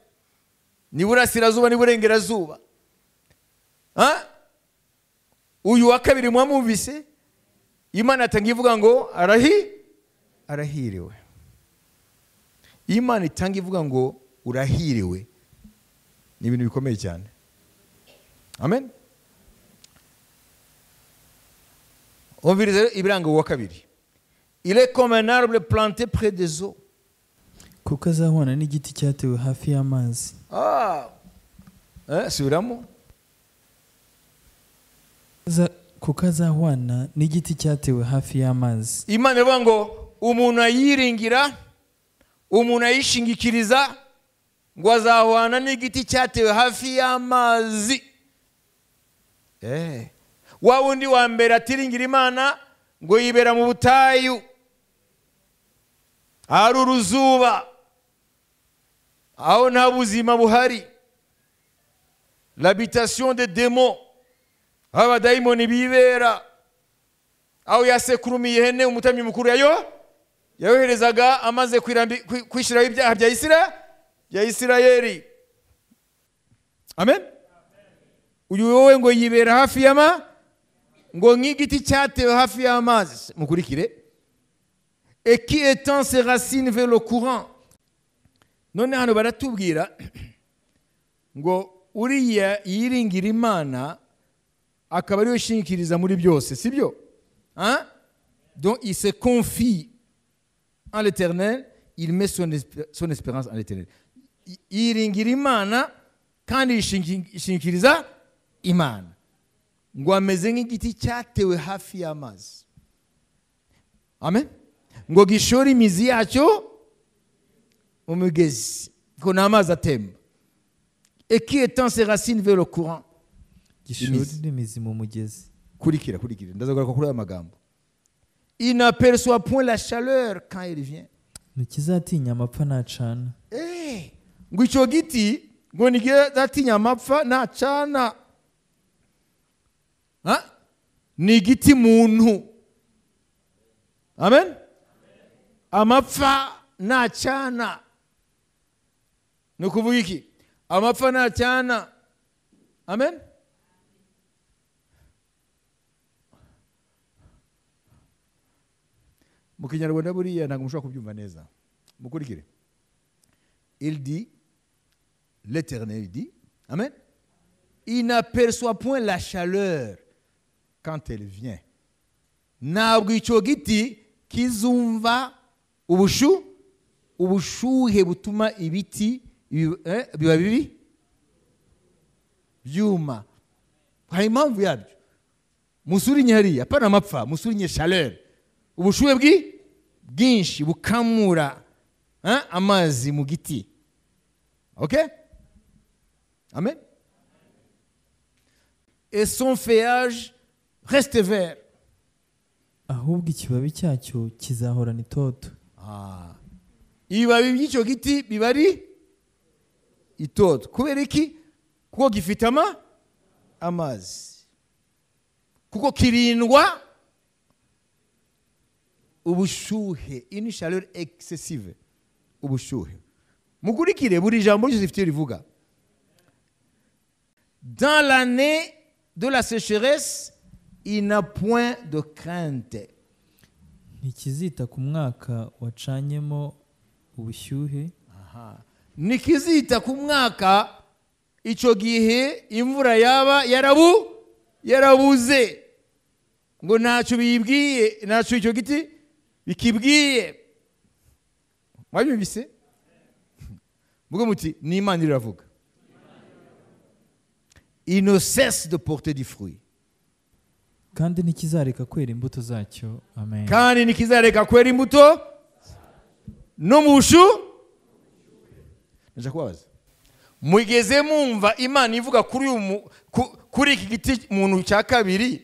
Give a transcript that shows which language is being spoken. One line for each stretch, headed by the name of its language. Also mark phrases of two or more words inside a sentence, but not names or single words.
Kinyarwanda: Ni burasirazuba ni burengerazuba. Uyu wa kabiri mwamwumvise, Imana atanga ivuga ngo arahiriwe. Imana itanga ivuga ngo urahiriwe, ni ibintu bikomeye cyane. Amen. Umvirize ibiranga uwa kabiri.
French: Il est comme un arbre planté près des eaux.
Kinyarwanda: Kuko azahwana n'igiti cyatewe hafi y'amazi. Subiramo. Kuko azahwana n'igiti cyatewe hafi y'amazi. Imana ivuga ngo umuntu ayiringira, umuntu ayishingikiriza, ngo azahwana n'igiti cyatewe hafi y'amazi. Wa wundi wa mbere atiringira Imana, ngo yibera mu butayu, hari uruzuba, aho nta buzima buhari,
French: l'habitation des démons,
Kinyarwanda: aho abadayimoni bibera, aho yasekurumiye ihene umutambyi mukuru yayoherezaga amaze kwishyiraho ibyaha bya Isirayeli. Amen. Uyu wowe ngo yibera hafi ngo nk'igiti cyatewe hafi y'amazi. Mukurikire.
French: Et qui étend ses racines vers le courant.
Kinyarwanda: None hano baratubwira ngo uriya yiringira Imana akaba ariwe shingikiriza muri byose, sibyo? Hein?
French: Donc il se confie en l'Éternel, il met son espérance en l'Éternel.
Kinyarwanda: Yiringira Imana kandi yishingikiriza Imana. Ngo ameze nk'igiti cyatewe hafi y'amazi. Amen. Ngo gishora imizi yacyo mu mugezi, ko n'amazi atemba.
French: Et qui étend ses racines vers le courant.
Kinyarwanda: Gishora imizi mu mugezi. Kurikira. Ndazagaruka kuri aya magambo.
French: Il n'aperçoit point la chaleur quand il vient.
Kinyarwanda: Ntikizatinya amapfa nacana. Ngo icyo giti ngo ntigizatinya amapfa nacana. Ni igiti muntu. Amen. Amapfa nacana. Ni ukuvuga iki? Amapfa nacana. Amen. Mu Kinyarwanda buriya ntabwo mushobora kubyumva neza. Mukurikire.
French: Il dit, l'Éternel dit, Amen. Il n'aperçoit point la chaleur quand elle vient.
Kinyarwanda: Ntabwo icyo giti kizumva ubushuhe butuma ibiti biba bibi byuma. Hari impamvu yabyo. Musurinye hariya, apana amapfa, musurinye chaleur. Ubushuhe bwinshi bukamura amazi mu giti. Okay? Amen.
French: Et son feuillage reste vert.
Kinyarwanda: Ahubwo ikibabi cyacyo kizahorana itoto. Ibibabi by'icyo giti biba ari itoto. Kubera iki? Kuko gifite amazi. Kuko kirindwa ubushuhe,
French: une chaleur excessive.
Kinyarwanda: Ubushuhe. Mukurikire buri jambo ryose rifite rivuga.
French: Dans l'année de la sécheresse, il n'a point de crainte.
Kinyarwanda: Ntikizita ku mwaka wacanyemo ubushyuhe. Nikizita ku mwaka icyo gihe imvura yaba yarabuze. Ngo ntacyo bibwiye, ntacyo icyo giti bikibwiye. Mwabyumvise? Mugo muti ni Imana iravuga.
French: Il ne cesse de porter du fruit.
Kinyarwanda: Kandi nikizareka kwera imbuto zacyo. Amen. Kandi nikizareka kwera imbuto no mushu. Nje kubaza. Mwigeze mumva Imana ivuga kuri iki giti muntu cya kabiri.